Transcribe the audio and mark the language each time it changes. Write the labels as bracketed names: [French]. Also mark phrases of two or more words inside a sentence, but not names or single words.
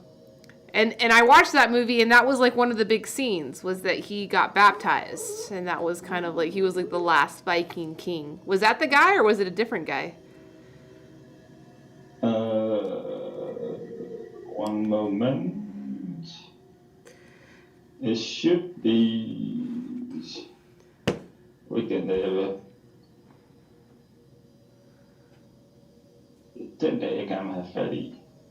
[English] And I watched that movie, and that was like one of the big scenes was that he got baptized, and that was kind of like he was like the last Viking king. Was that the guy, or was it a different guy? One moment. It should be. [Danish] Den der jeg gerne vil have fat i.